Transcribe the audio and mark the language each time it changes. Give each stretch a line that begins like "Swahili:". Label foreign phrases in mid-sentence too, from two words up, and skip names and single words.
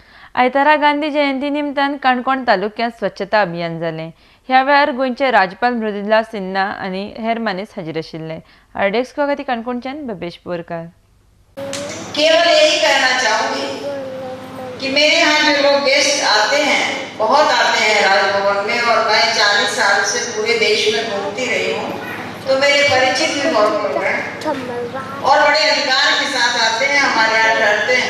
Konkani: आयतारा गांधी जयंती निमतान काणकोण तालुक्यांत स्वच्छता अभियान जालें। ह्या वेळार गोंयचे राज्यपाल मृदुला सिन्हा आनी हेर मानेस हाजीर आशिल्ले। आरडेस्को खातीर काणकोणच्यान भवेश बोरकार।
Hindi: केवल यही कहना चाहूंगी कि मेरे यहाँ जो लोग गेस्ट आते हैं, बहुत आते हैं राजभवन में, और मैं 40 साल से पूरे देश में घूमती रही हूँ, तो मेरे परिचित भी बहुत लोग हैं और बड़े अधिकार के साथ आते हैं, हमारे यहाँ ठहरते हैं।